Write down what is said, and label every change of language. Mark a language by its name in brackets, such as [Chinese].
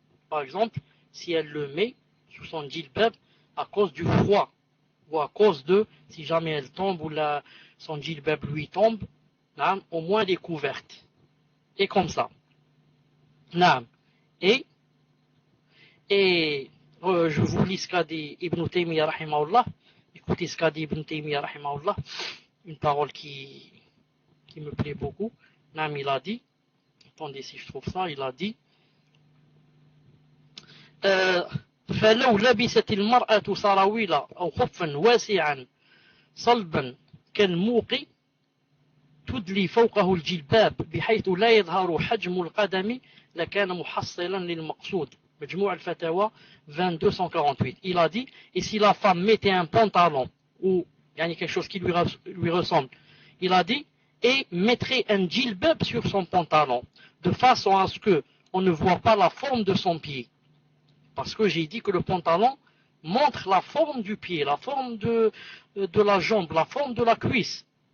[French] Par exemple, si elle le met sous son djilbab à cause du froid, ou à cause de, si jamais elle tombe, ou son djilbab lui tombe, au moins elle est couverte. Et comme ça. Et je vous lis ce qu'a dit Ibn Taymiyyah rahimahullah. Écoutez ce qu'a dit Ibn Taymiyyah rahimahullah, une parole qui me plaît beaucoup. Il a dit, attendez si je trouve ça, il a dit [Arabic] فلو لبست المرأة سراويل أو خفا واسعا صلبا كالموق تدلي فوقه الجلباب بحيث لا يظهر حجم القدم لكان محصلا للمقصود. مجموع الفتاوى 2248. [French] Il a dit, et si la femme mettait un pantalon ou quelque chose qui lui ressemble, il a dit, et mettrait un djilbab sur son pantalon, de façon à ce que on ne voit pas la forme de son pied. Parce que j'ai dit que le pantalon montre la forme du pied, la forme de la jambe, la forme de la cuisse.